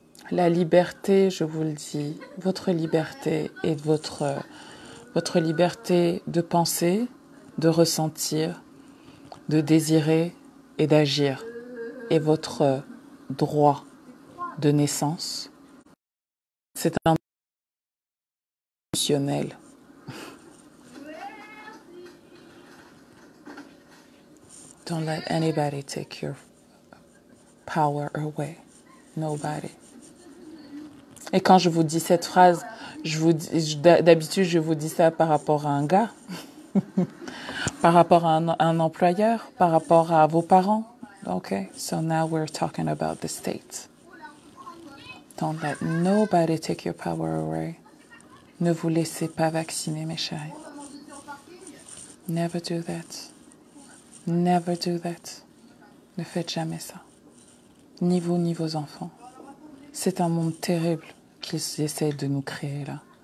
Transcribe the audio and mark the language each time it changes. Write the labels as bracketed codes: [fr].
[fr] La liberté, je vous le dis, votre liberté est votre liberté de penser, de ressentir, de désirer et d'agir. Et votre droit de naissance, c'est un émotionnel. [en] Don't let anybody take your power away. Nobody. [fr] Et quand je vous dis cette phrase, d'habitude, je vous dis ça par rapport à un gars, par rapport à un employeur, par rapport à vos parents. [en] Okay, so now we're talking about the state. Don't let nobody take your power away. [fr] Ne vous laissez pas vacciner, mes chéris. [en] Never do that. Never do that. [fr] Ne faites jamais ça. Ni vous, ni vos enfants. C'est un monde terrible qu'ils essayent de nous créer là.